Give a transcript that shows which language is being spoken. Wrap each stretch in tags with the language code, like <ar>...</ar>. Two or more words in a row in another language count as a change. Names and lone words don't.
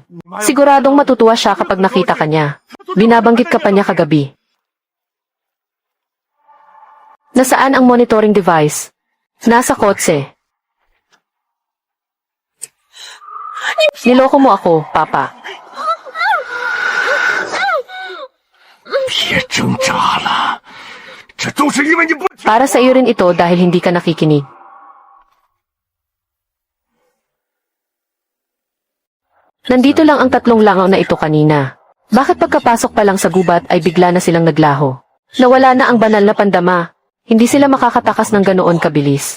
<tl>Siguradong matutuwa siya kapag nakita ka niya. Binabanggit ka pa niya kagabi. Nasaan ang monitoring device? Nasa kotse. Niloko mo ako, Papa.</tl> <zh>别挣扎了，这都是因为你不听。</zh> <tl>Para sa iyo rin ito dahil hindi ka nakikinig. Nandito lang ang 3 langaw na ito kanina. Bakit pagkapasok pa lang sa gubat ay bigla na silang naglaho? Nawala na ang banal na pandama. Hindi sila makakatakas ng ganoon kabilis.</tl>